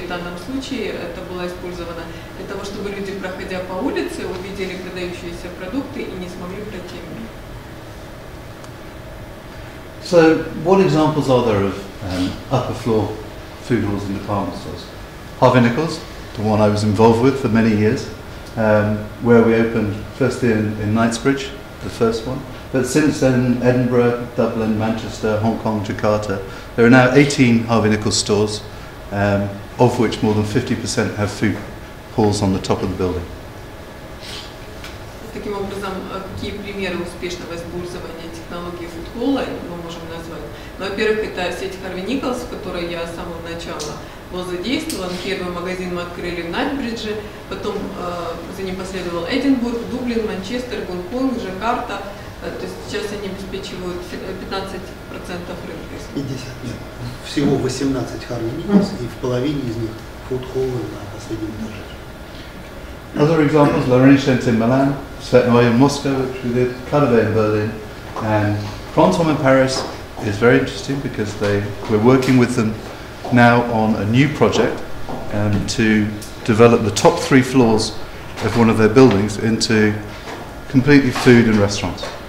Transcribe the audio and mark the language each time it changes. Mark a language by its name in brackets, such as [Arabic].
[Russian] В данном случае это было использовано для того, чтобы люди, проходя по улице, увидели продающиеся продукты и не смогли пройти мимо. [English] So, what examples are there of upper floor food halls and department stores? Harvey Nichols, the one I was involved with for many years, where we opened firstly in Knightsbridge, the first one. But since then, Edinburgh, Dublin, Manchester, Hong Kong, Jakarta, there are now 18 Harvey Nichols stores, of which more than 50% have food halls on the top of the building. [Russian] Таким образом, какие примеры успешного использования технологии фудхолла мы можем назвать? Во-первых, это сеть Harvey Nichols, в которой я с самого начала был задействован. Первый магазин мы открыли в Найтбридже, потом за ним последовал Эдинбург, Дублин, Манчестер, Гонконг, Джакарта. То есть сейчас они обеспечивают 15% рынка. 50, нет. Всего 18 Harvey Nichols, и в половине из них фудхоллы на последнем этаже. [English] Other examples, Lorraine Center in Milan, Svetnoy in Moscow, which we did, Calavet in Berlin, and Printemps in Paris is very interesting because we're working with them now on a new project to develop the top 3 floors of one of their buildings into completely food and restaurants.